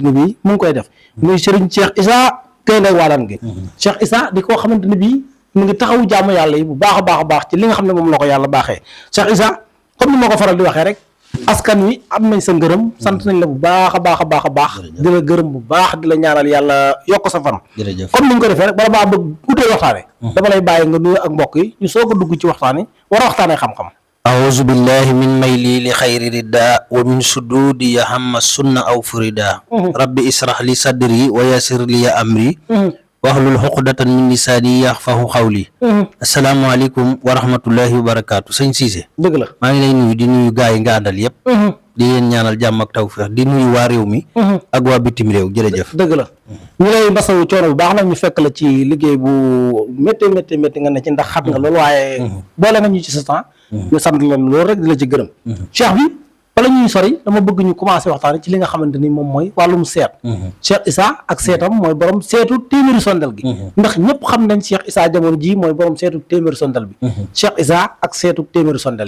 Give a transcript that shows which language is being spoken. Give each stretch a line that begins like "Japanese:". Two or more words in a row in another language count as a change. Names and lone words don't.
Wolof: ne bii mu ngi koy def muy Serigne Cheikh Issa Gaïndé Wadane gi Cheikh Issa di koo xamante ne bii mu ngi taxawu jaamu yàlla yi bu baax a baax ci li nga xam ne moom la ko yàlla baaxee Cheikh Issa comme ni ma ko faral di waxee rek askan wi am nañ sa ngërëm sant nañ la bu baax a baax di la gërëm bu baax di la ñaanal yàlla yokk sa fan comme ni ñu ko defee rek bala maa bëgg guddee waxtaane dama lay bàyyi nga nuyu ak mbokk yi ñu soog a dugg ci waxtaan yi war a waxtaanee xam-xam
Arabic: أعوذ بالله من ميلي لخير رداء ومن سدودي هم السنة أو فردا ربي اسرح لي صدري ويسر لي أمري واحلل عقدة من لساني يفقهوا قولي السلام عليكم ورحمة الله وبركاته sëñ Cissé
Wolof: dëgg la maa ngi lay nuyu di nuyu gaay yi nga àndal yëpp di leen ñaanal jàmm ak tawfeex di nuyu waa réew mi ak waa bitim réew jërëjëf dëgg la ñu lay masawu coono bu baax nag ñu fekk la ci liggéey bu métti nga ne ci ndax xat nga loolu waaye boole nga ñu ci sa temps ñu sant la loolu rek di la ci gërëm cheikh bi bala ñuy sori dama bëgg ñu commencé waxtaan ci li nga xamante ni moom mooy wàllum seet Cheikh Issa ak seetam mooy borom seetu téeméeri sondel gi ndax ñëpp xam nañ Cheikh Issa jamono ji mooy borom seetu téeméeri sondel bi Cheikh Issa ak seetu téeméeri sondel yi